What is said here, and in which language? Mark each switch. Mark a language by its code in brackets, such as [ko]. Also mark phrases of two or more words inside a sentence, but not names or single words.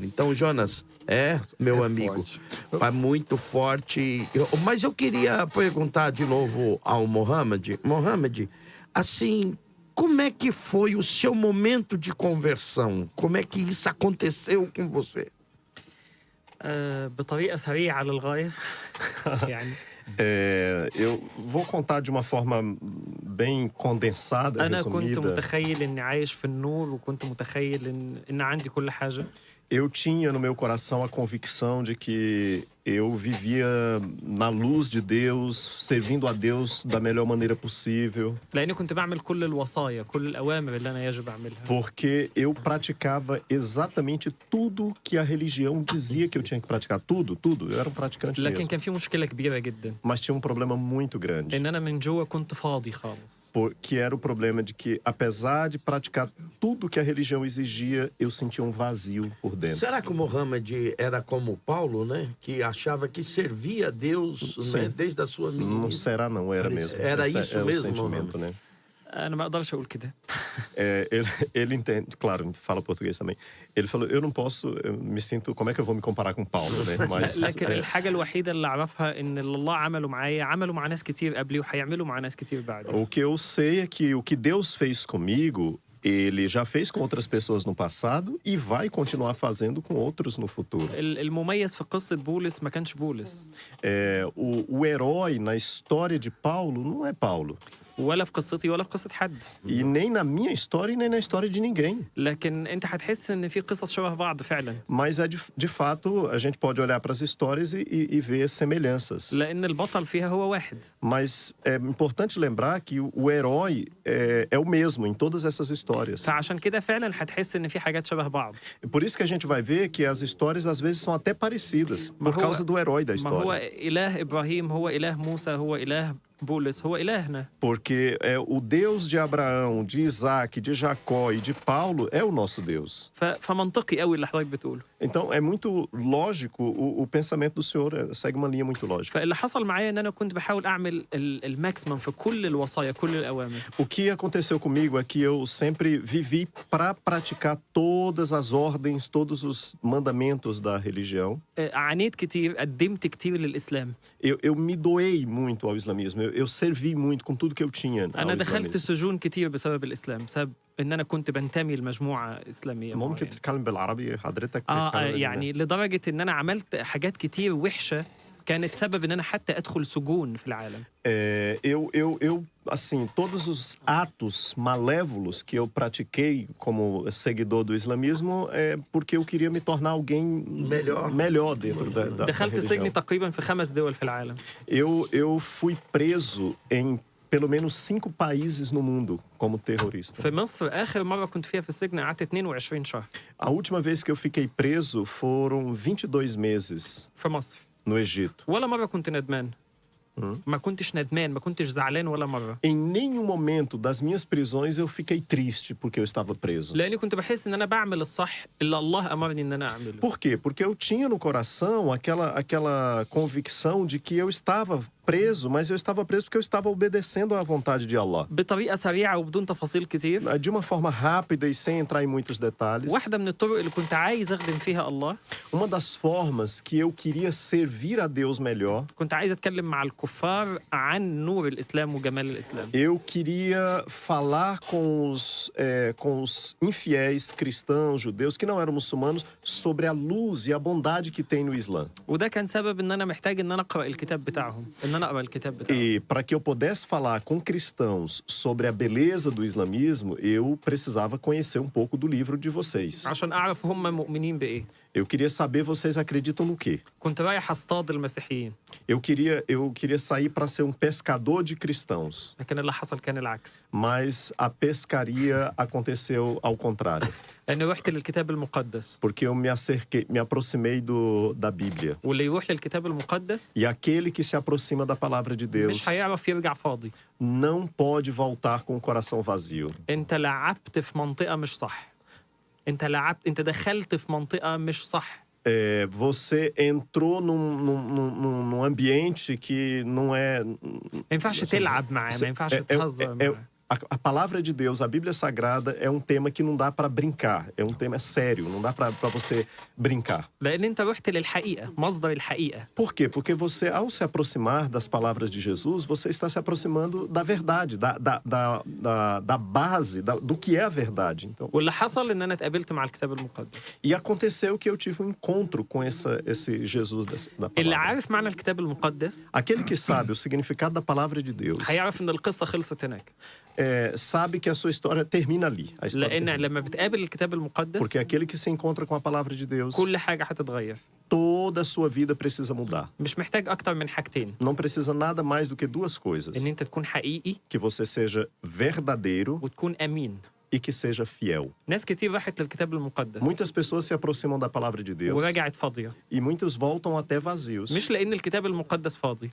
[pt] Então, Jonas, meu amigo, forte. é muito forte. Mas eu queria perguntar de novo ao Mohamed. Mohamed, assim, como é que foi o seu momento de conversão? Como é que isso aconteceu com você? [ar] بطريقة سريعة للغاية يعني [pt] Eu vou contar de uma forma bem condensada, [ar] أنا كنت [pt] resumida. [ar] متخيل إني عايش في النور وكنت متخيل إن عندي كل حاجة. [pt] Eu tinha no meu coração a convicção de que eu vivia na luz de Deus, servindo a Deus da melhor maneira possível, [ar] لأني كنت بعمل كل الوصايا كل الأوامر اللي أنا يجب أعملها. [pt] porque eu praticava exatamente tudo que a religião dizia que eu tinha que praticar. Tudo. Eu era um praticante [ar] لكن [pt] mesmo. [ar] كان في مشكلة كبيرة جدا [pt] Mas tinha um problema muito grande, [ar] إن أنا من جوا كنت فاضي خالص. [pt] que era o problema de que, apesar de praticar tudo que a religião exigia, eu sentia um vazio por dentro. Será que o Mohamed era como Paulo, né? Que achava que servia a Deus, Sim. né? Desde a sua Não meninice? será, não, era mesmo. Era Esse isso é o mesmo, sentimento, né? [ar] أنا ما أقدرش أقول كده. [pt] Ele entende, claro, fala português também. Ele falou, eu não posso, eu me sinto, como é que eu vou me comparar com Paulo, né? Mas [ar] لكن الحاجة الوحيدة اللي أعرفها إن اللي الله عمله معايا عمله مع ناس كتير قبلي وهيعمله مع ناس كتير بعدي. [pt] o que eu sei é que o que Deus fez comigo, ele já fez com outras pessoas no passado e vai continuar fazendo com outros no futuro. [ar] المميز في قصة بولس ما كانش بولس [pt] O herói na história de Paulo não é Paulo. [ar] ولا في قصتي ولا في قصة حد. [pt] E nem na minha história e nem na história de ninguém. [ar] لكن أنت هتحس إن في قصص شبه بعض فعلا. [pt] Mas de fato, a gente pode olhar para as histórias e ver semelhanças. [ar] لأن البطل فيها هو واحد. [pt] Mas é importante lembrar que o herói é o mesmo em todas essas histórias. [ar] فعشان كده فعلا هتحس إن في حاجات شبه بعض. [pt] Por isso que a gente vai ver que as histórias às vezes são até parecidas, por [ar] هو- [pt] causa do herói da [ar] ما هو [pt] história. [ar] إله إبراهيم هو إله موسى هو إله بولس هو إلهنا. [pt] Porque o Deus de Abraão, de Isaac, de Jacó e de Paulo é o nosso Deus. [ar] فمنطقي قوي اللي حضرتك بتقوله. [pt] Então, é muito lógico, o pensamento do senhor segue uma linha muito lógica. [ar] فاللي حصل معايا ان انا كنت بحاول اعمل الماكسيمم في كل الوصايا كل الاوامر. [pt] O que aconteceu comigo é que eu sempre vivi para praticar todas as ordens, todos os mandamentos da religião. [ar] عانيت كتير، قدمت كتير للاسلام. [pt] Eu me doei muito ao islamismo, eu servi muito com tudo que eu tinha ao [ar] انا دخلت [pt] islamismo. [ar] سجون كتير بسبب الاسلام، بسبب ان انا كنت بنتمي لمجموعه اسلاميه ممكن معينة. تتكلم بالعربي حضرتك؟ يعني لدرجه ان انا عملت حاجات كتير وحشه كانت سبب ان انا حتى ادخل سجون في العالم. [pt] Eu, assim, todos os atos malévolos que eu pratiquei como seguidor do islamismo é porque eu queria me tornar alguém melhor dentro da [ar] دخلت سجن [pt] religião. [ar] تقريبا في 5 دول في العالم. [pt] Eu fui preso em pelo menos 5 países no mundo como terrorista. [ar] في مصر اخر مره كنت فيها في السجن قعدت 22 شهر [pt] A última vez que eu fiquei preso foram 22 meses [ar] في مصر. [pt] no Egito. [ar] ولا مره كنت ندمان. ما كنتش ندمان، ما كنتش زعلان ولا مره. [pt] Em nenhum momento das minhas prisões eu fiquei triste porque eu estava preso. [ar] لاني كنت بحس ان انا بعمل الصح اللي الله امرني ان انا اعمله. [pt] Por quê? Porque eu tinha no coração aquela convicção de que eu estava preso, mas eu estava preso porque eu estava obedecendo à vontade de Allah. [ar] بطريقه سريعه وبدون تفاصيل كتير. [pt] De uma forma rápida e sem entrar em muitos detalhes. [ar] واحده من الطرق اللي كنت عايز اخدم فيها الله. [pt] Uma das formas que eu queria servir a Deus melhor. [ar] كنت عايز اتكلم مع الكفار عن نور الاسلام وجمال الاسلام. [pt] Eu queria falar com os infiéis cristãos, judeus que não eram muçulmanos sobre a luz e a bondade que tem no Islã. [ar] وده كان سبب ان انا محتاج ان انا اقرا الكتاب بتاعهم، ان انا اقرا الكتاب بتاعهم. [pt] E para que eu pudesse falar com cristãos sobre a beleza do islamismo, eu precisava conhecer um pouco do livro de vocês. [ar] عشان اعرف هم مؤمنين بايه. [pt] Eu queria saber vocês acreditam no quê? [ar] كنت رايح اصطاد المسيحيين، [pt] Eu queria sair para ser um pescador de cristãos, [ar] لكن اللي حصل كان العكس. [pt] mas a pescaria aconteceu ao contrário, [ar] لاني رحت للكتاب المقدس، [pt] porque eu me aproximei da Bíblia. [ar] واللي يروح للكتاب المقدس [pt] E aquele que se aproxima da palavra de Deus [ar] مش هيعرف يرجع فاضي. [pt] não pode voltar com o coração vazio. [ar] انت لعبت في منطقه مش صح. انت دخلت في منطقه مش صح. [pt] Você entrou num ambiente que não é. [ar] ما ينفعش تلعب معاه، ما ينفعش تهزر معاه. [pt] A palavra de Deus, a Bíblia Sagrada, é um tema que não dá para brincar. É um tema sério, não dá para você brincar. [ar] لان انت رحت للحقيقه، مصدر الحقيقه. [pt] Por quê? Porque você, ao se aproximar das palavras de Jesus, você está se aproximando da verdade, da base, do que é a verdade. Então, [ar] واللي حصل ان انا اتقابلت مع الكتاب المقدس. [pt] e aconteceu que eu tive um encontro com esse Jesus da [ar] اللي [pt] palavra. [ar] عارف معنى الكتاب المقدس [pt] Aquele que sabe o significado da palavra de Deus, [ar] هيعرف ان القصه خلصت هناك. [pt] sabe que a sua história termina ali. A história [ar] لان [pt] termina. [ar] لما بتقابل الكتاب المقدس [pt] Porque aquele que se encontra com a palavra de Deus, [ar] كل حاجه هتتغير. [pt] toda a sua vida precisa mudar. [ar] مش محتاج اكتر من حاجتين، [pt] Não precisa nada mais do que duas coisas: [ar] ان انت تكون حقيقي [pt] que você seja verdadeiro [ar] وتكون امين. [pt] e que seja fiel. [ar] ناس كتير راحت للكتاب المقدس [pt] Muitas pessoas se aproximam da palavra de Deus [ar] ورجعت فاضيه، [pt] e muitos voltam até vazios. [ar] مش لان الكتاب المقدس فاضي،